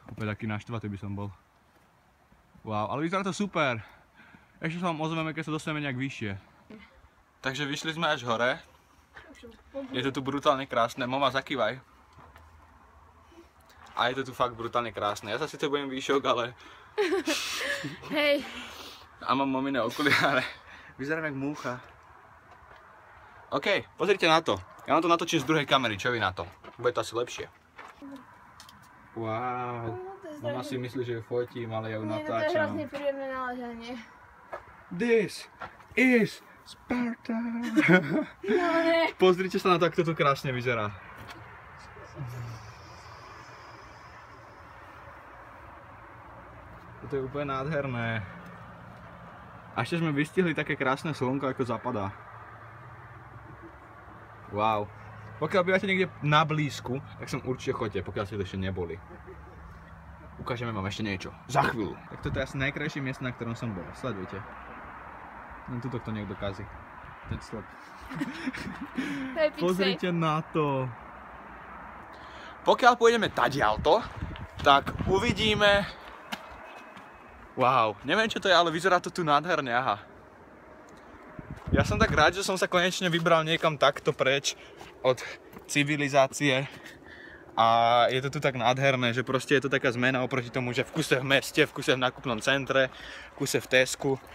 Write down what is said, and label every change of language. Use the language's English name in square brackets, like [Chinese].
[Slovak] Opäť taký naštvatý by som bol. Wow, ale vyzerá to super. Ešte sa vám ozveme, keď sa dostaneme nejak vyššie. Takže vyšli sme až hore. Je to tu brutálne krásne. Mama, zakývaj. A je to tu fakt brutálne krásne. Ja sa síce budem výšok, ale... Hej. A mám maminé okuliare. Vyzerám jak múcha. OK, pozrite na to. Ja vám to natočím z druhej kamery, čo vy na to? Bude to asi lepšie. Wow. Mama si myslí, že ju fotím, ale ja ju Nie, to je natáčam. hrozne príjemné naležanie. [English] This is Sparta. [Slovak] No ne. Pozrite sa na to, ako to krásne vyzerá. Toto je úplne nádherné. A ešte sme vystihli také krásne slnko, ako zapadá. Wow. Pokiaľ bývate niekde na blízku, tak som určite choďte, pokiaľ ste to ešte neboli. Ukážeme vám ešte niečo. Za chvíľu. Tak toto je asi najkrajšie miesto, na ktorom som bol. Sledujte. Len tuto kto niekto kazí. Ten sled. To je pixel. Pozrite na to. Pokiaľ pôjdeme tadiaľto, tak uvidíme... Wow, neviem čo to je, ale vyzerá to tu nádherne, aha. Ja som tak rád, že som sa konečne vybral niekam takto preč od civilizácie. A je to tu tak nádherné, že proste je to taká zmena oproti tomu, že v kuse v meste, v kuse v nákupnom centre, v kuse v Tesku.